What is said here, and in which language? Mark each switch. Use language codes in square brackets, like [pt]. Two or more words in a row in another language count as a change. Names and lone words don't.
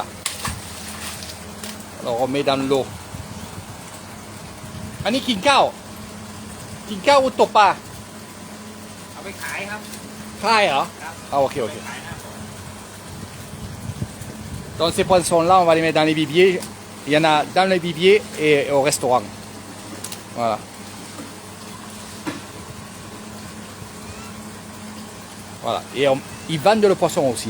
[fr] Alors on met dans l'eau. [th] อันนี้กินข้าวกินข้าวตกปลา เอาไปขายครับ ค่ายเหรอ ครับ [fr] Ah ok ok. [th] ขายนะ [fr] Donc ces poissons-là, on va les mettre dans les viviers. Il y en a dans les viviers et au restaurant. Voilà. Voilà. Et ils vendent le poisson aussi.